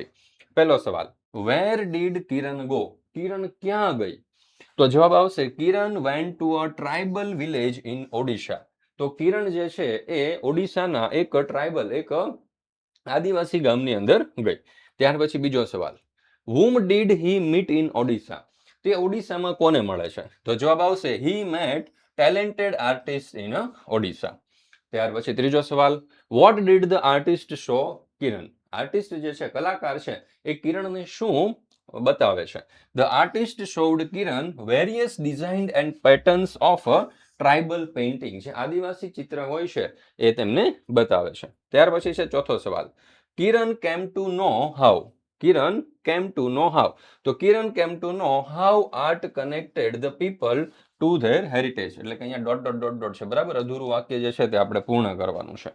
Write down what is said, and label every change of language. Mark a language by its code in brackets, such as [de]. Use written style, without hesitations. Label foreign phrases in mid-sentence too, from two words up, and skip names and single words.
[gu] પહેલો સવાલ, [en] where did Kiran go. [gu] કિરણ ક્યાં ગઈ? તો જવાબ આવશે [en] Kiran went to a tribal village in Odisha. [gu] તો કિરણ જે છે એ ઓડિશાના એક ટ્રાઇબલ, એક આદિવાસી ગામની અંદર ગઈ. ત્યાર પછી બીજો સવાલ, [en] whom did he meet in ઓડિશા. [gu] તે ઓડિશામાં કોને મળે છે? તો જવાબ આવશે [en] he met talented artists in ઓડિશા. [gu] ત્યાર પછી ત્રીજો સવાલ, [en] what did the artist show કિરણ. [gu] આર્ટિસ્ટ જે છે, કલાકાર છે, એ કિરણને શું બતાવે છે? [en] The artist showed કિરણ various designs and patterns of a tribal painting. [gu] જે આદિવાસી ચિત્ર હોય છે એ તેમને બતાવે છે. ત્યાર પછી છે ચોથો સવાલ, [en] Kiran came to know how. Kiran came to know how. તો Kiran came to know how art connected the people to their heritage. [gu] એટલે કે અહીંયા [en] dot dot dot dot [gu] છે, બરાબર, અધૂરું વાક્ય જે છે તે આપણે પૂર્ણ કરવાનું છે.